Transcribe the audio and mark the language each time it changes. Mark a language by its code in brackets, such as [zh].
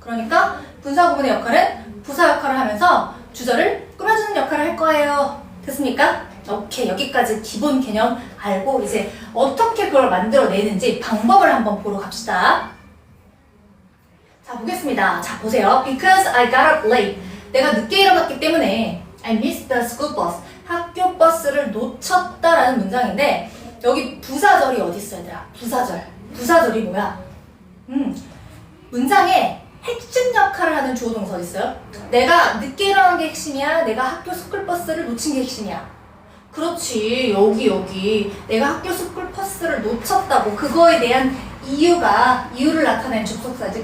[ko] 그러니까 분사 구문의 역할은 부사 역할을 하면서 주절을 꾸며주는 역할을 할 거예요. 됐습니까? 오케이, 여기까지 기본 개념 알고 이제 어떻게 그걸 만들어내는지 방법을 한번 보러 갑시다. 자, 보겠습니다. 자, 보세요. [en] Because I got up late. [ko] 내가 늦게 일어났기 때문에 [en] I missed the school bus. [ko] 학교 버스를 놓쳤다라는 문장인데 여기 부사절이 어디 있어, 얘들아? 부사절. 부사절이 뭐야? 문장에 핵심 역할을 하는 주어 동사 어디 있어요? 내가 늦게 일어난 게 핵심이야? 내가 학교 스쿨버스를 놓친 게 핵심이야? 그렇지, 여기 내가 학교 스쿨버스를 놓쳤다고 그거에 대한 이유를 나타내는 접속사지.